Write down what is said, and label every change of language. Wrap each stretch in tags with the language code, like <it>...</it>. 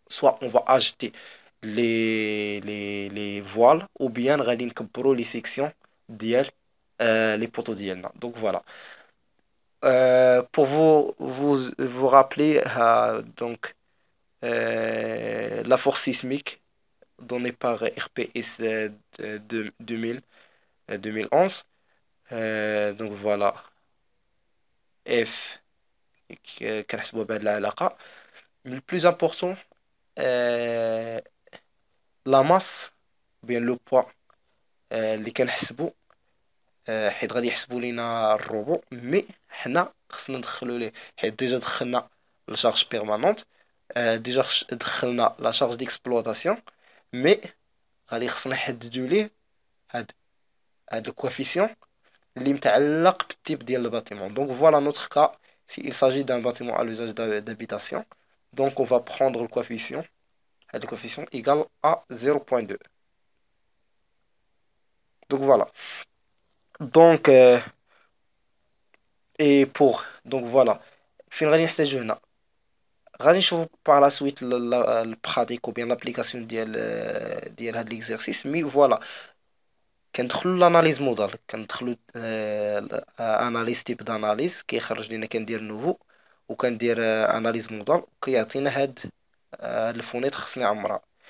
<fr>Soit on va ajouter les voiles, ou bien</fr> <ar>غادي نكبروا</ar> <fr>les sections ديال les poteaux ديالنا. Donc voilà. Pour vous rappeler donc la force sismique donnée par RPS 2011. Donc voilà,</fr> <ar>F كنحسبوها بهاد العلاقة.</ar> <fr>Le plus important, la masse bien le poids</fr> <ar>اللي كنحسبو حيت غادي يحسبوا لينا الروبو. مي حنا خصنا ندخلو ليه حيت ديجا دخلنا لا شارج بيرمانونت، ديجا دخلنا لا شارج ديكسبلوطاسيون. مي غادي خصنا نحددو ليه هاد الكوفيسيون اللي متعلق بالتيب ديال الباتيمون. دونك فوالا نوتر كا</ar> <fr>si il s'agit d'un bâtiment à l'usage d'habitation, donc on va prendre le coefficient égal à 0.2. Donc voilà. Donc et pour donc voilà</fr> <ar>فين غادي نحتاجو هنا؟ غادي نشوفو</ar> <fr>par la suite البراتيك ou bien l'application ديال هاد l'exercice.</fr> <ar>مي فوالا كندخلوا لاناليز موديل، كندخلوا اناليز تيب داناليز كيخرج لنا، كندير نوفو وكندير اناليز موديل كيعطينا هاد الفونيت خصني عمرها.</ar>